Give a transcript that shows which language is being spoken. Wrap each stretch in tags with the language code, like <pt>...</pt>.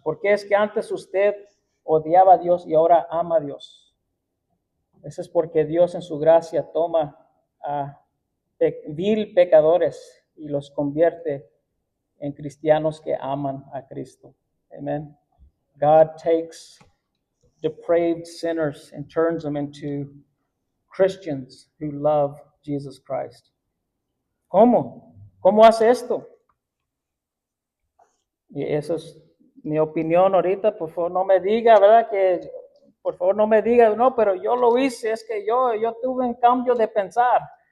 <es>Porque es que antes usted odiaba a Dios y ahora ama a Dios. Eso es porque Dios en su gracia toma a vil pecadores y los convierte en cristianos que aman a Cristo. Amen.</es> <en>God takes depraved sinners and turns them into Christians who love Jesus Christ.</en> <es>¿Cómo? ¿Cómo hace esto? Y eso es mi opinión ahorita. Por favor, no me diga, ¿verdad? Por favor, no me diga, no, pero yo lo hice. Es que yo tuve un cambio de pensar.</es>